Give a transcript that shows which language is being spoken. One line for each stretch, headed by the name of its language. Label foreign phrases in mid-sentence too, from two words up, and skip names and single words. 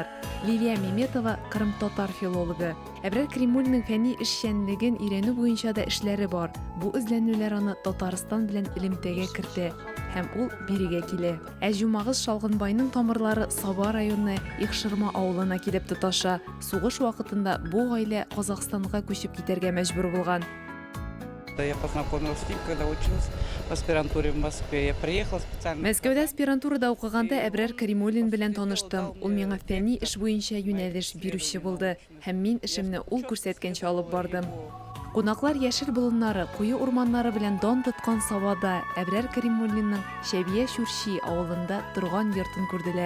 Tatar: Лилия Меметова кырым-татар филологы. Әбрар Каримуллинның фәнни эшчәнлеген өйрәнү буенча да эшләре бар. Бу эзләнүләр аны Татарстан белән элемтәгә кертә. һәм ул бирегә килә. Әҗумагыз Шалгынбайның тамырлары Саба районы Ихшырма авылына килеп тоташа. Сугыш вакытында бу гаилә Казакъстанга күчеп китәргә мәҗбүр булган.
Russian: Я познакомилась с ним, когда училась в аспирантуре в Москве. Я приехала специально.
Tatar: Мәскәүдә аспирантурада укыганда Әбрәр Кәримуллин белән таныштым. Ул миңа фәнни эш буенча юнәлеш бирүче булды һәм мин эшемне ул күрсәткәнчә алып бардым. Кунаклар яшел болыннары, куе урманнары белән дан тоткан Сабада Әбрәр Кәримуллинның Шәбия Шүрши авылында торган йортын күрделәр.